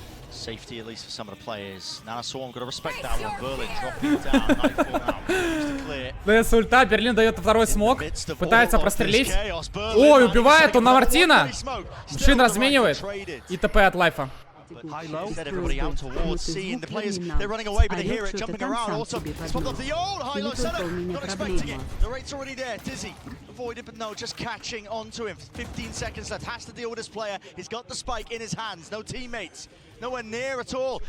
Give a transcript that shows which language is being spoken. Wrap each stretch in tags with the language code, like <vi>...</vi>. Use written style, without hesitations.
<en>Safety at least for some of the players. Now Storm got to respect that one. Berlin dropping down. Nightfall now. Used to clear.</en> <ru>ДС ульта, Берлин дает второй смог. Пытается прострелить. Ой, убивает он на Мартина. Шин разменивает. И ТП от Лайфа.</ru> <en>Set everybody out towards C, and the players, they're running away, but they hear it jumping around. Also, it's popped off the old high-low setup. Not expecting it. The rate's already there. Dizzy avoided, but no, just catching onto him. 15 seconds left. Has to deal with this player. He's got the spike in his hands. No teammates. Nowhere near at all.</en>